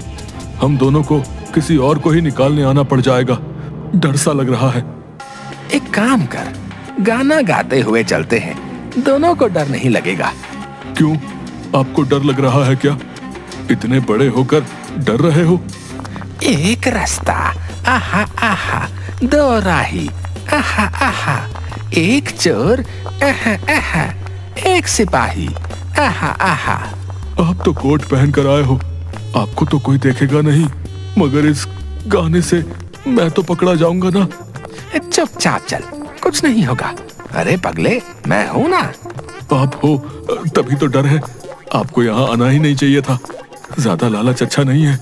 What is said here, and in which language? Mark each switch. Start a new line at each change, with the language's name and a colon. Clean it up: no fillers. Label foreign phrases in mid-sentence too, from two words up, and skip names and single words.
Hindi: हम दोनों को किसी और को ही निकालने आना पड़ जाएगा, डर सा लग रहा है। एक काम कर, गाना गाते हुए चलते हैं, दोनों को डर नहीं लगेगा। क्यों, आपको डर लग रहा है क्या? इतने बड़े होकर डर रहे हो? एक रास्ता, आहा आहा, दो राही, आहा आहा, एक चोर, आहा आहा, एक सिपाही, आहा आहा। आप तो कोट पहन कर आए हो, आपको तो कोई देखेगा नहीं, मगर इस गाने से मैं तो पकड़ा जाऊंगा ना। चुपचाप चल, कुछ नहीं होगा। अरे पगले, मैं हूं ना। आप हो तभी तो डर है। आपको यहाँ आना ही नहीं चाहिए था, ज्यादा लालच अच्छा नहीं है।